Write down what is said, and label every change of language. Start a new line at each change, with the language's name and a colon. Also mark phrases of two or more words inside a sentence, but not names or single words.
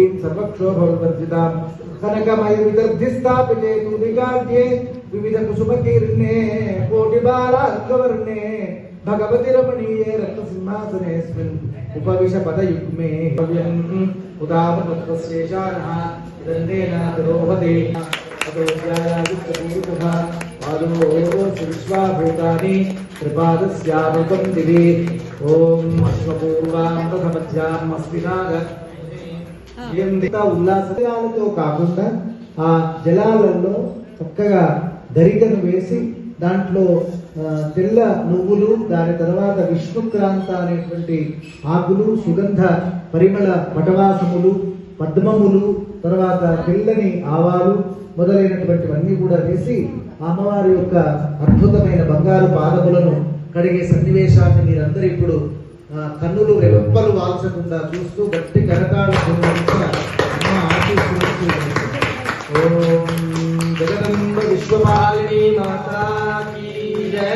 Sanskrit: सर्वक्षोभवर्जितां कनकमयविदर्धिस्थापिते तूलिकाढ्ये विविधकुसुमकीर्णे कोटिबालार्कवर्णे भगवति रमणीये रत्नसिंहासनेऽस्मिन् उपविशपदयुग्मे उदामतत्वशेषानः दण्डेन तिरोहते अतोऽध्यायादित्यपूर्वः पादो विश्वाभूतानि त्रिपादस्यामृतं दिवि ओम अश्वपूर्वां प्रथमध्याम् अस्मिनाग
Telugu: ఉల్లాసాలతో కాకుండా ఆ జలాలలో చక్కగా గరికను వేసి దాంట్లో తెల్ల నువ్వులు దాని తర్వాత విష్ణుక్రాంత అనేటువంటి ఆకులు సుగంధ పరిమళ పటవాసములు పద్మములు తర్వాత తెల్లని ఆవాలు మొదలైనటువంటివన్నీ కూడా వేసి అమ్మవారి యొక్క అద్భుతమైన బంగారు పాదములను కడిగే సన్నివేశాన్ని మీరందరూ ఇప్పుడు కన్నులు రెప్పలు వాల్చకుండా చూస్తూ గట్టి కరతాళ జగదంబ విశ్వపాలిని
Hindi: माता की जय.